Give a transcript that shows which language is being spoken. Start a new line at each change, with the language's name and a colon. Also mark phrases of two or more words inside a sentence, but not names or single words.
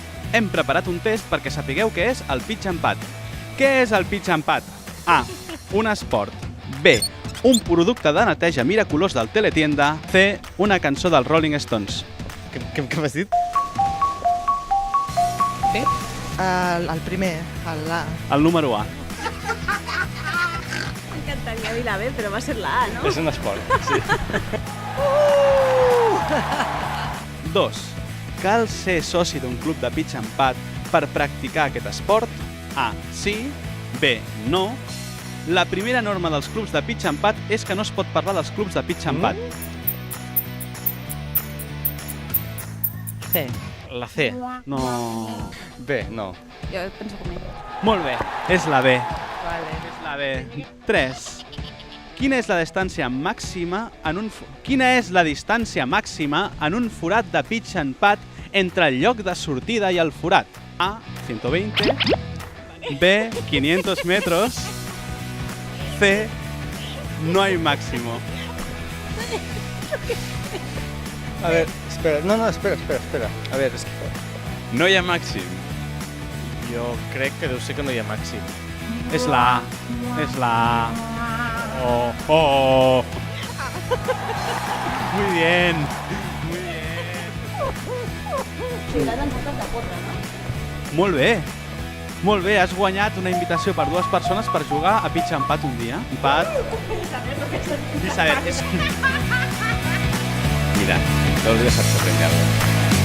Catalan: hem preparat un test perquè sapigueu què és el
English: pitch and pat.
Catalan: Què és el
English: pitch and pat?
Catalan: A. Un esport. B. Un producte de neteja miraculós del Teletienda. C. Una cançó dels Rolling Stones. Què m'has dit? Sí? El primer, l'A. El número A. M'encantaria dir la B, però va ser la A, no? És un esport, sí. 2. Cal ser soci d'un club de
English: pitch and pat
Catalan: per practicar aquest esport? A. Sí. B. No. La primera norma dels clubs de
English: pitch and pat
Catalan: és que no es pot parlar dels clubs de
English: pitch and pat.
Catalan: C. La C. No. B, no. Jo penso com ell. Molt bé, és la B. Vale. És la B. 3. Quina és la distància màxima en un forat de
English: pitch and pat
Catalan: entre el lloc de sortida i el forat? A. 120.
Spanish: B. 500 metros. C. No hay máximo. A ver, espera. No, espera. A ver,
Catalan: és que... No hi ha màxim. Jo crec que deu ser que no hi ha màxim. És la A. És la A. Oh.
Spanish: Muy bien. Muy bien.
Catalan: Ciutat en totes de porra, no? Molt bé. Molt bé, has guanyat una invitació per 2 persones per jugar a
English: pitch and pat
Catalan: un dia. Pat. Isabel, és... Mira, no hauria de sorprendre alguna cosa.